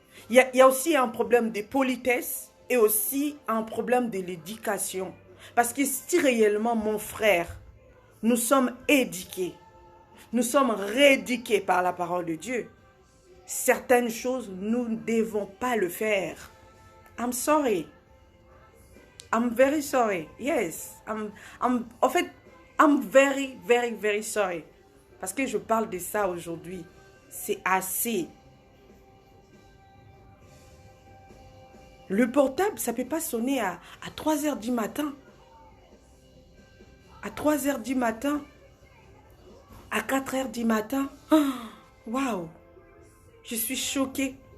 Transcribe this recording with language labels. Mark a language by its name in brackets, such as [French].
[French] Il y a aussi un problème de politesse et aussi un problème de l'éducation. Parce que si réellement, mon frère, nous sommes éduqués, nous sommes rééduqués par la parole de Dieu, certaines choses, nous ne devons pas le faire. [English] I'm sorry. I'm very sorry. Yes. [French] En fait, [English] I'm very, very, very sorry. [French] Parce que je parle de ça aujourd'hui. C'est assez. Le portable, ça ne peut pas sonner à 3 heures du matin. À 3 heures du matin. À 4 heures du matin. Waouh. Je suis choquée.